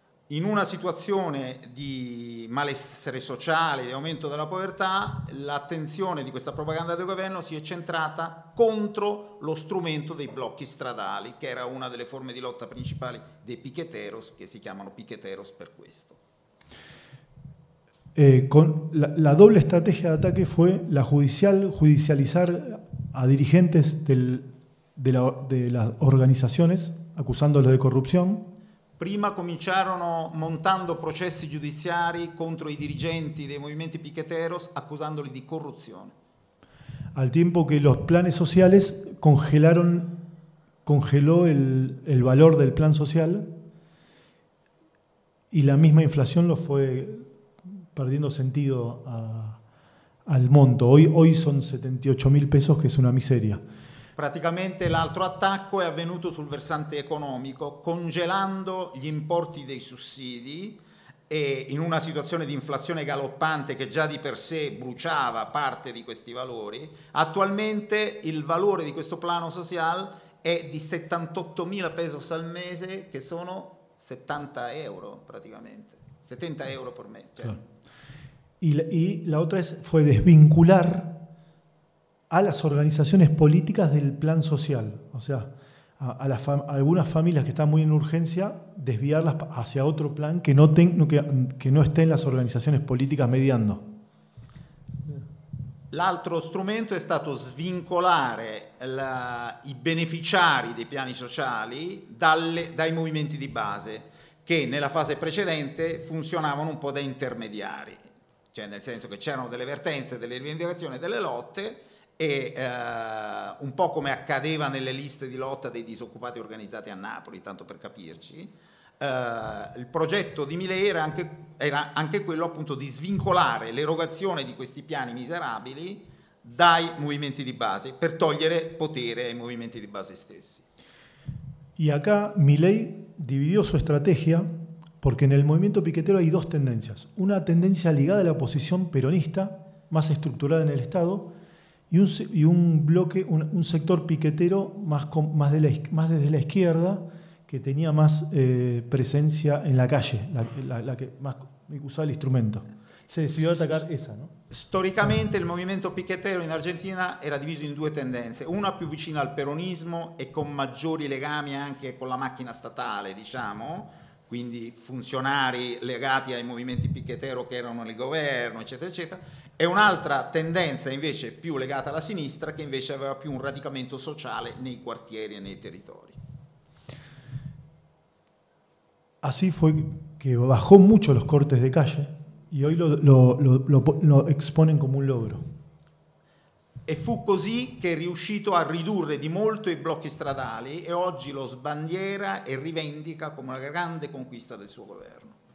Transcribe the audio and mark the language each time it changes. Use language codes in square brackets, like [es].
[it] in una situazione di malessere sociale, di aumento della povertà, l'attenzione di questa propaganda del governo si è centrata contro lo strumento dei blocchi stradali, che era una delle forme di lotta principali dei picheteros, che si chiamano picheteros per questo. [es] Con la doble estrategia de ataque fue la judicial, judicializar a dirigentes de las organizaciones, acusándolos de corrupción. [it] Prima cominciarono montando processi giudiziari contro i dirigenti dei movimenti piqueteros, accusandoli di corruzione. [es] Al tiempo que los planes sociales congeló el valor del plan social y la misma inflación lo fue perdiendo sentido al monto. Hoy son 78.000 pesos, que es una miseria. [it] Praticamente l'altro attacco è avvenuto sul versante economico, congelando gli importi dei sussidi e in una situazione di inflazione galoppante che già di per sé bruciava parte di questi valori. Attualmente il valore di questo plano social è di 78.000 pesos al mese, che sono 70 euro praticamente, 70 euro per mese. Cioè. [es] Y la otra fue desvincular a las organizaciones políticas del plan social. O sea, a algunas familias que están muy en urgencia, desviarlas hacia otro plan que no esté en las organizaciones políticas mediando. [it] L'altro strumento è stato svincolare i beneficiari dei piani sociali dai movimenti di base, che nella fase precedente funzionavano un po' da intermediari. Cioè, nel senso che c'erano delle vertenze, delle rivendicazioni, delle lotte, e un po' come accadeva nelle liste di lotta dei disoccupati organizzati a Napoli, tanto per capirci, il progetto di Milei era anche quello appunto di svincolare l'erogazione di questi piani miserabili dai movimenti di base, per togliere potere ai movimenti di base stessi. [es] E acá Milei dividió su estrategia. Porque en el movimiento piquetero hay dos tendencias. Una tendencia ligada a la oposición peronista, más estructurada en el Estado, y un sector piquetero más desde la izquierda, que tenía más presencia en la calle, la que más usaba el instrumento. Se decidió atacar esa, ¿no? [it] Storicamente il movimento picchettero in Argentina era diviso in due tendenze, una più vicina al peronismo e con maggiori legami anche con la macchina statale, diciamo, quindi funzionari legati ai movimenti picchettero che erano nel governo, eccetera, eccetera, e un'altra tendenza invece più legata alla sinistra, che invece aveva più un radicamento sociale nei quartieri e nei territori. [es] Así fue que bajó mucho los cortes de calle y hoy lo exponen como un logro. [it] E fu così che è riuscito a ridurre di molto i blocchi stradali e oggi lo sbandiera e rivendica come una grande conquista del suo governo.